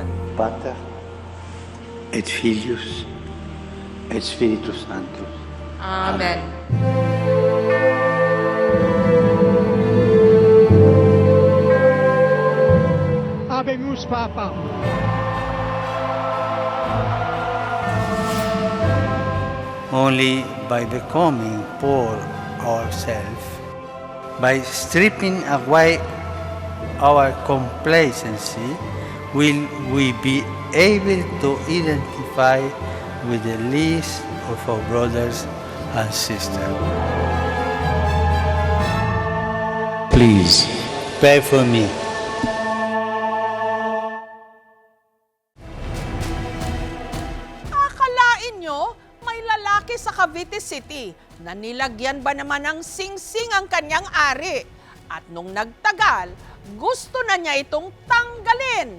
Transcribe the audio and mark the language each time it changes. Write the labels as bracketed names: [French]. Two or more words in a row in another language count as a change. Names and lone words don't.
[Latin] Pater, et Filius, et Spiritus Sanctus. Amen. Habemus Papa. [English] Only by becoming poor ourselves, by stripping away our complacency, will we be able to identify with the least of our brothers and sisters. Please pray for me. [Filipino] Akalain nyo, may lalaki sa Cavite City na nilagyan ba naman ng singsing ang kanyang ari? At nung nagtagal, gusto na niya itong tanggalin.